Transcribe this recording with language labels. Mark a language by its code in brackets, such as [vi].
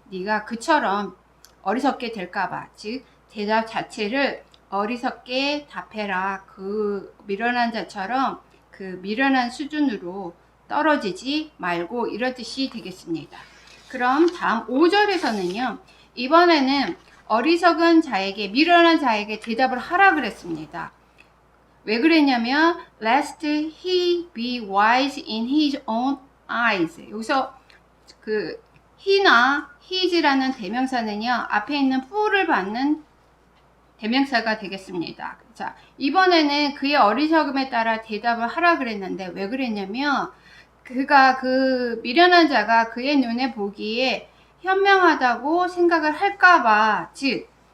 [ko] 네가 그처럼 어리석게 될까봐. 즉 대답 자체를 어리석게 답해라. 그 미련한 자처럼 그 미련한 수준으로 떨어지지 말고 이런 뜻이 되겠습니다. 그럼 다음 5절에서는요. 이번에는 어리석은 자에게 미련한 자에게 대답을 하라 그랬습니다. 왜 그랬냐면 [en] lest he be wise in his own eyes. [ko] 여기서 그 he나 his라는 대명사는요. 앞에 있는 fool을 받는 대명사가 되겠습니다. 자, 이번에는 그의 어리석음에 따라 대답을 하라 그랬는데 왜 그랬냐면 그가 그 미련한 자가 그의 눈에 보기에 현명하다고 생각을 할까봐, 즉